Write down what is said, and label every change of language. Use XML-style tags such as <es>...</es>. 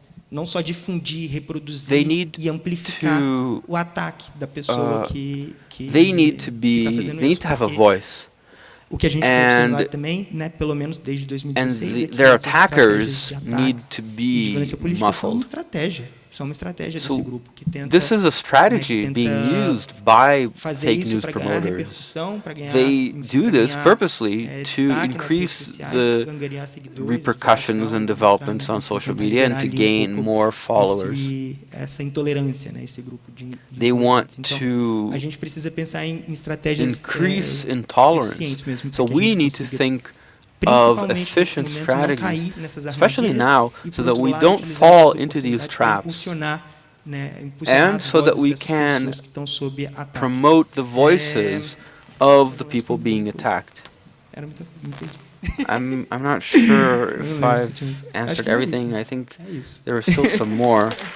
<pt>não só difundir, reproduzir e amplificar o ataque da pessoa que</pt> <en>they need to have a voice.</en> <pt>O que a gente foi observando também, né, pelo menos desde 2016,</pt> <en>and their attackers need to be muscled.</en> <pt>Isso é uma estratégia desse grupo que tenta.</pt> <en>This is a strategy being used by fake news promoters. They do this purposely to increase the repercussions and developments on social media and to gain more followers.</en> <pt>Essa intolerância, né, esse grupo de</pt> <en>They want to</en> <pt>a gente precisa pensar em estratégias</pt> <en>increase intolerance. So we need to think of efficient strategies, especially now, so that we don't fall into these traps, and so that we can promote the voices of the people being attacked.</en> <pt>Era muita coisa, me perdi.</pt> <en>I'm not sure if I've answered everything. I think there are still some more.</en>